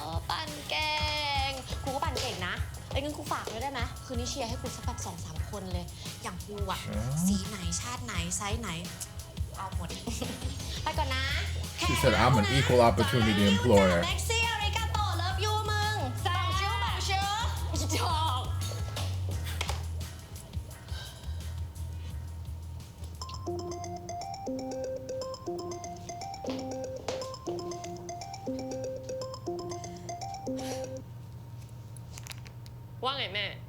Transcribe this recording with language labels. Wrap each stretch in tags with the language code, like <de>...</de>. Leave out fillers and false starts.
<th>ปั่นเก่งกูก็ปั่นเก่งนะไอ้เงินกูฝากด้วยได้ไหมคืนนี้เชียร์ให้กูสักแบบ2-3 คนเลยอย่างกูอะสีไหนชาติไหนไซส์ไหนเอาหมดไปก่อนนะ</th> <en>She said I'm an equal opportunity employer.</en> <th>เม็กซี่อาริกาโตเลิฟยูมึงจ้าชื่อจอกว่าไงแม่</th>